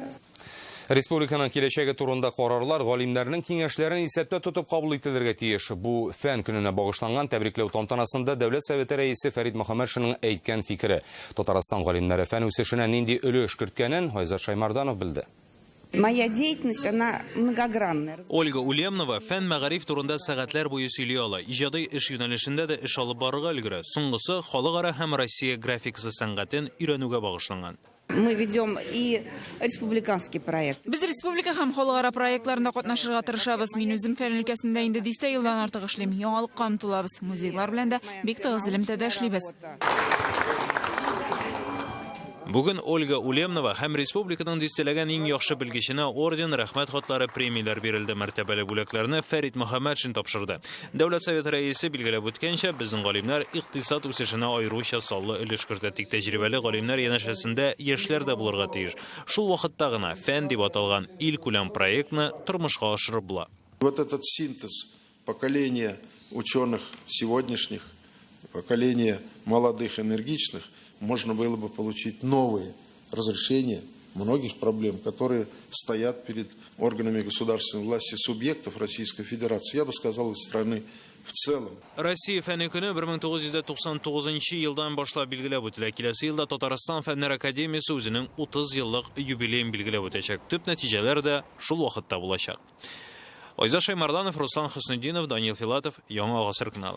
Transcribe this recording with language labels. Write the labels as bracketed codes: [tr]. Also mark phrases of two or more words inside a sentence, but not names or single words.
[tt] Республиканың киләчәге турында карарлар галимнәрнең киңәшләрен исәптә тотып кабул ителергә тиеш. Бу фән көненә багышланган тәбрикләү тантанасында Дәүләт Советы рәисе Фәрит Мөхәммәтшинның әйткән фикере. Татарстан галимнәре фән үсешенә нинди өлеш керткәнен Айзат Шаймарданов белде. [ru] Моя деятельность, она многогранная. [tt] Ольга Ульемнова фән мәгариф турында сәгатьләр буе сөйли ала. Иҗади эш юнәлешендә дә эш алып барырга өлгерә. Соңгысы халыкара һәм Россия графикасы сәнгатен өйрәнүгә багышланган. [ru] Мы ведем и республиканский проект. [tt] Без республика һәм халыкара проектларында катнашырга тырышабыз. Мин үзем фән өлкәсендә инде 10 елдан артык эшлим. Яңалыкка омтылабыз. Музейлар белән дә бик тыгыз элемтәдә эшлибез. Бүген Ольга Ульемнова һәм республиканың дистәләгән иң яхшы белгеченә орден, рәхмәт хатлары, премияләр бирелде. Мәртәбәле бүләкләрне Фәрит Мөхәммәтшин тапшырды. Дәүләт Советы рәисе билгеләп үткәнчә, безнең галимнәр икътисад үсешенә аеруча саллы өлеш кертә. Тик тәҗрибәле галимнәр янәшәсендә яшьләр дә булырга тиеш. Шул вакытта гына фән дип аталган ил күләм проектны тормышка ашырып була. [ru] Вот этот синтез поколения ученых сегодняшних, поколения молодых, энергичных, можно было бы получить новые разрешения многих проблем, которые стоят перед органами государственной власти субъектов Российской Федерации, я бы сказал, из страны в целом. [tt] Россия фәне көне 1999 елдан башлап билгеләп үтелә. Киләсе елда Татарстан фәннәр академиясе үзенең 30 еллык юбилеен билгеләп үтәчәк. Төп нәтиҗәләр дә шул вакытта булачак. Айзат Шаймарданов, Руслан Хөснетдинов, Данил Филатов, Яңа гасыр каналы.